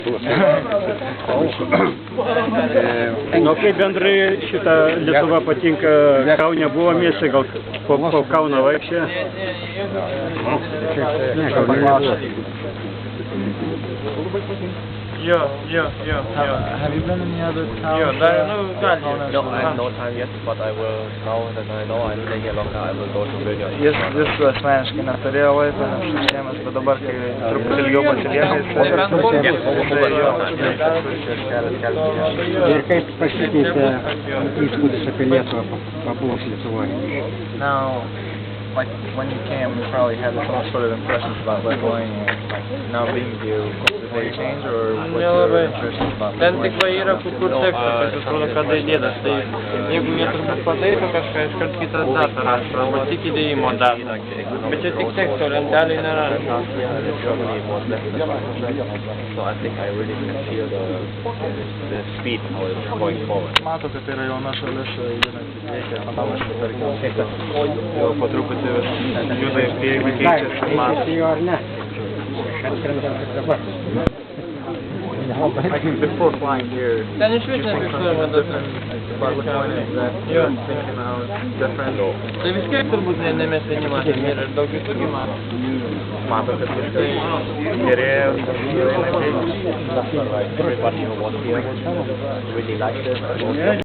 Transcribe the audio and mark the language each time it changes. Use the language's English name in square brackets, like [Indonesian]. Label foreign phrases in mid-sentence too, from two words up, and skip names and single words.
[Lithuanian] Nu, kaip bendrai šitą Lietuva patinka, Kaune buvo mieste, gal po Kauną vaikščia? Ne, Kaune nebuvo. [English] Yeah. Have you been in the other towns? Yeah, no, No, I have no time yet, but I will, now that I know I'm staying here longer, I will go to Vilnius. [Lithuanian] Jis asmeniškai neturėjo laiko, nes šiemet, bet dabar, kai truputį ilgiau pasilieka, Ir kaip pasikeitė įspūdis apie Lietuvą pabuvus Lietuvoje? [English] Now, like when you came, you probably had some sort of impressions about Lithuania. Now being here, did they change, or what's your impressions about [Lithuanian] Ten tik va [English] Lithuania? [Lithuanian] yra kur tekstas, aš atrodo, kada įdėtas, tai jeigu jie turbūt pataiso kažką, iškart kitas datą rašo, arba tik įdėjimo datą. Bet čia tik teksto lentelė nėra. [English] So I think I really can feel the speed how it's going forward. [Lithuanian] Mato, kad tai yra jauna šalis, jinanti veikia, panašu, tarkim, jau po truputį juda į priekį, keičiasi, mato. Jo ar ne? Atskrendam kaip dabar. [English] Like before flying here, [Lithuanian] Ten iš vis nefiksuojama data. [English] about Lithuania, that you're thinking how it's different. [Lithuanian] Tai vis tiek turbūt ne mes vieni matėm, yra ir daug kitų mato. Mato, kad viskas gerėja, [English] Everybody who was here really liked it.